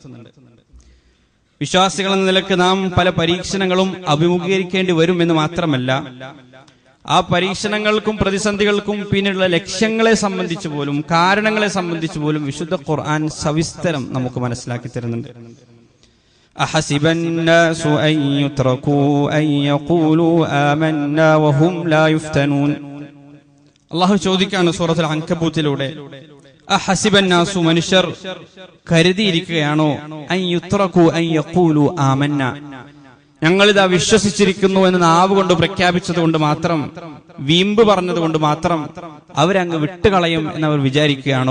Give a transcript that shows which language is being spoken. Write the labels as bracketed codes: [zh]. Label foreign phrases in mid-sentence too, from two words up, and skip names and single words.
[ml] വിശ്വാസികൾ എന്ന നിലക്ക് നാം പല പരീക്ഷണങ്ങളും അഭിമുഖീകരിക്കേണ്ടി വരും എന്ന് മാത്രമല്ല, ആ പരീക്ഷണങ്ങൾക്കും പ്രതിസന്ധികൾക്കും പിന്നിലുള്ള ലക്ഷ്യങ്ങളെ സംബന്ധിച്ചു പോലും കാരണങ്ങളെ സംബന്ധിച്ചു പോലും വിശുദ്ധ ഖുർആൻ സവിസ്തരം നമുക്ക് മനസ്സിലാക്കി തരുന്നുണ്ട്. [ar] أحسب الناس أن يتركوا أن يقولوا آمنا وهم لا يفتنون. [ml] അല്ലാഹു ചോദിക്കുകയാണ് സൂറത്തുൽ അൻകബൂത്തിലൂടെ, [ar] أحسب الناس, [ml] മനുഷ്യർ കരുതിയിരിക്കുകയാണോ, [ar] أن يتركوا أن يقولوا آمنا, [ml] ഞങ്ങളിതാ വിശ്വസിച്ചിരിക്കുന്നു എന്ന് നാവ് കൊണ്ട് പ്രഖ്യാപിച്ചത് കൊണ്ട് മാത്രം, വീമ്പ് പറഞ്ഞത് കൊണ്ട് മാത്രം അവരങ്ങ് വിട്ടുകളയും എന്നവർ വിചാരിക്കുകയാണോ?